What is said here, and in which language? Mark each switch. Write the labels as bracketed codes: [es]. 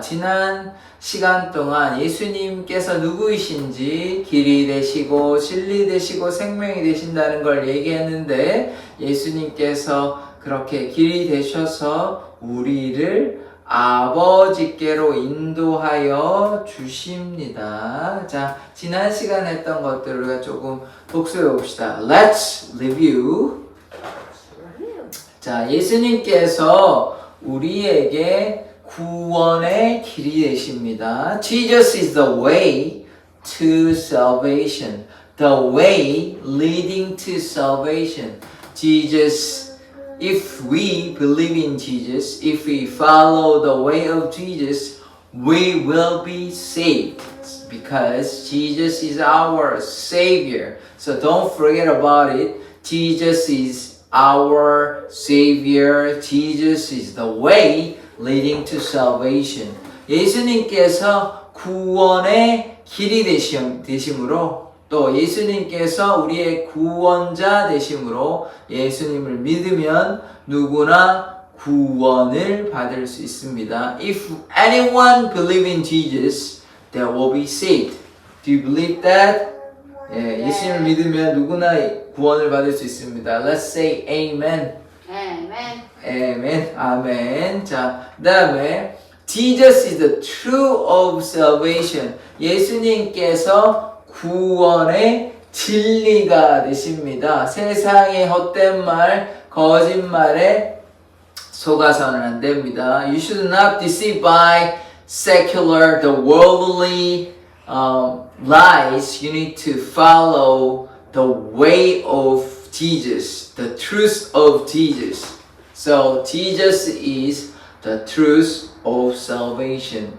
[ko] 지난 시간 동안 예수님께서 누구이신지 길이 되시고 진리 되시고 생명이 되신다는 걸 얘기했는데 예수님께서 그렇게 길이 되셔서 우리를 아버지께로 인도하여 주십니다. 자, 지난 시간에 했던 것들 우리가 조금 복습해 봅시다. [en] Let's review. [ko] 자, 예수님께서 우리에게 구원의 길이 되십니다. [en] Jesus is the way to salvation. The way leading to salvation. Jesus, if we believe in Jesus, if we follow the way of Jesus, we will be saved. Because Jesus is our Savior. So don't forget about it. Jesus is our Savior. Jesus is the way leading to salvation. [ko] 예수님께서 구원의 길이 되심으로 또 예수님께서 우리의 구원자 되심으로 예수님을 믿으면 누구나 구원을 받을 수 있습니다. [en] If anyone believe in Jesus, they will be saved. Do you believe that? [ko] 예, 예수님을 믿으면 누구나 구원을 받을 수 있습니다. [en] Let's say amen. Amen. Amen. 아멘. [ko] 자, 그 다음에 [en] Jesus is the truth of salvation. [ko] 예수님께서 구원의 진리가 되십니다. 세상의 헛된 말, 거짓말에 속아서는 안 됩니다. [en] You should not deceive by secular, the worldly lies. You need to follow the way of Jesus, the truth of Jesus. So Jesus is the truth of salvation.